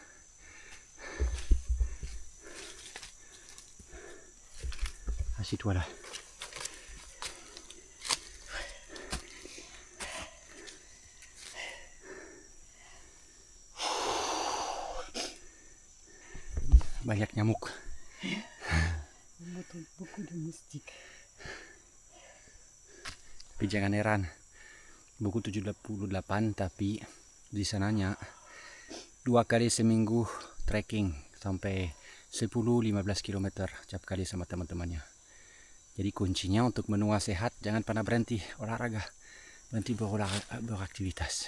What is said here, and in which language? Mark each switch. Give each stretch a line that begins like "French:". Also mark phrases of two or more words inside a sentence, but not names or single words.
French: Así voilà.
Indonesian: Banyak nyamuk.
French: Beaucoup de moustiques.
Indonesian: Tapi jangan heran, buku 78 tapi di sananya 2 kali seminggu trekking sampai 10-15 km tiap kali sama teman-temannya. Jadi kuncinya untuk menua sehat jangan pernah berhenti olahraga, berhenti beraktivitas.